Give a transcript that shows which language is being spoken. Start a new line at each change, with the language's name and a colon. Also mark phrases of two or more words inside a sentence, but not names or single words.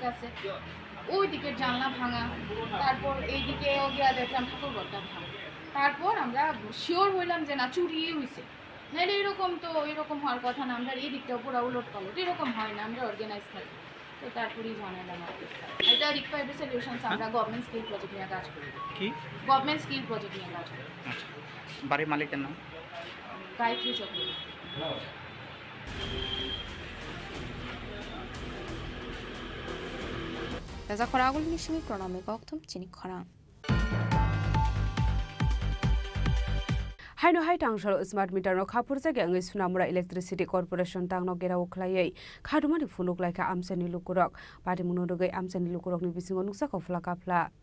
Bangla: আছে ওই দিকের জানলা ভাঙা তারপর এই দিকেও গিয়ে দেখলাম ঠাকুরঘরটা ভাঙা তারপর আমরা শিওর হইলাম যে না চুরি হয়েছে নাহলে এরকম তো এরকম হওয়ার কথা না আমরা এই দিকটা পুরো উলট পালট এরকম হয় না আমরা অর্গানাইজ থাকি তো তারপরেই জানালাম এটা রিকোয়ার্ড সলিউশনস আমরা
English: government skill project
Bangla: নিয়ে কাজ করি কি
English: government skill project
Bangla: নিয়ে কাজ করি আচ্ছা বাড়ির মালিকের নাম গায়ত্রী চক্রবর্তী
Kok Borok: Raja Khoragul Nishimi Pranami Koktum Chini Khorang Haino hai tangshal
English: smart meter
Kok Borok: no khapur jage angai sunamura electricity corporation tangno gera ukhlaiei khadumani fuluk laika amsani lukurok pati munodogai amsani lukurok ni bisingo nuksa kofla kapla